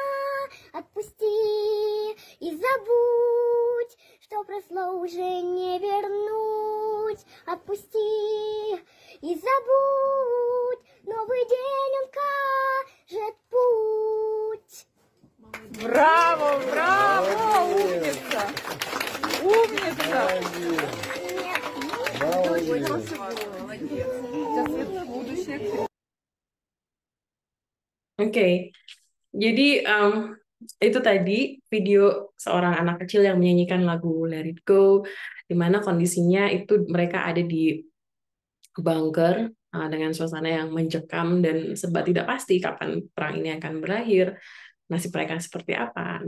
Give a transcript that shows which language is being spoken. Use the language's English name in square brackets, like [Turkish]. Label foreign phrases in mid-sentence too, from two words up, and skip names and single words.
[Russian] Отпусти и забудь, что прошло уже не вернуть. Отпусти и забудь, новый день он кажет путь. Браво, браво, умница! Умница! [Indonesian] Oke, jadi itu tadi video seorang anak kecil yang menyanyikan lagu Let It Go, di mana kondisinya itu mereka ada di bunker dengan suasana yang mencekam dan serba tidak pasti kapan perang ini akan berakhir, nasib mereka seperti apa.